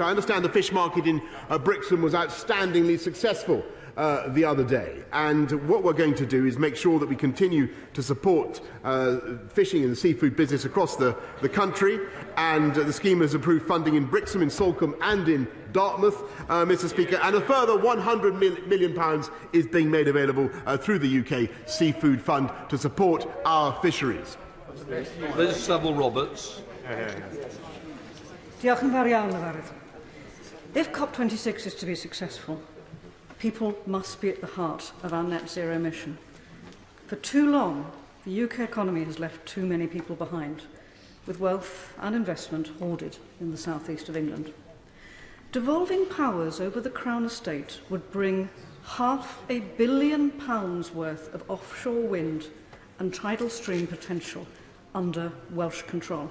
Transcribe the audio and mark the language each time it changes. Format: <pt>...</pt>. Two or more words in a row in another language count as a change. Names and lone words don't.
<en>I understand the fish market in Brixham was outstandingly successful the other day, and what we're going to do is make sure that we continue to support fishing and the seafood business across the country, and the scheme has approved funding in Brixham, in Salcombe and in Dartmouth, Mr. Speaker, and a further £100 million is being made available through the UK Seafood Fund to support our fisheries. Liz Saville-Roberts.</en> <cy>Diolch yn fawr iawn, Llyfarydd.</cy> <en>If COP26 is to be successful, people must be at the heart of our net zero mission. For too long, the UK economy has left too many people behind, with wealth and investment hoarded in the southeast of England. Devolving powers over the Crown Estate would bring £500 million worth of offshore wind and tidal stream potential under Welsh control.</en>